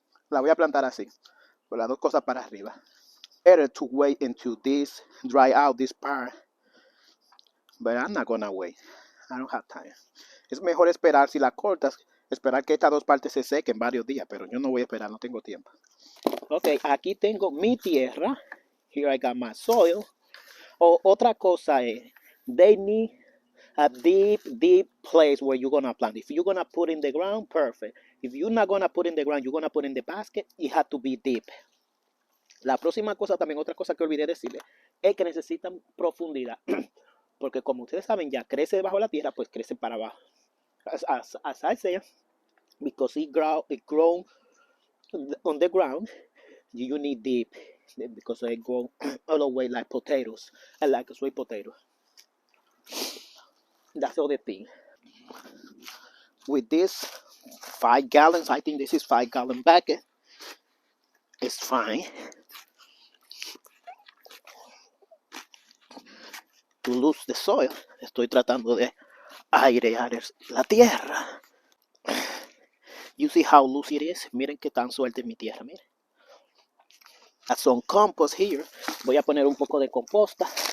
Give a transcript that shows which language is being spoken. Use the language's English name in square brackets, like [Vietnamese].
[Spanish] La voy a plantar así, con las dos cosas para arriba. [English] Better to wait until this dry out this part, but I'm not gonna wait. I don't have time. [Spanish] Es mejor esperar si la cortas, esperar que estas dos partes se sequen varios días, pero yo no voy a esperar, no tengo tiempo. Ok, aquí tengo mi tierra. [English] Here I got my soil. [Spanish] Otra cosa es, [English] they need a deep, deep place where you're gonna plant. If you're gonna put in the ground, perfect. If you're not gonna put in the ground, you're gonna put in the basket, it has to be deep. [Spanish] La próxima cosa, también otra cosa que olvidé decirle, es que necesitan profundidad. Porque como ustedes saben, ya crece bajo la tierra, pues crece para abajo. [English] As I say, because it grow on the ground, you need deep because they grow all the way like potatoes. I like sweet potatoes. That's all the thing. With this 5 gallons, I think this is 5 gallon bucket. It's fine to lose the soil. [Spanish] Estoy tratando de airear la tierra. [English] You see how loose it is. [Spanish] Miren qué tan suelta es mi tierra. Miren. [English] Add some compost here. [Spanish] Voy a poner un poco de composta.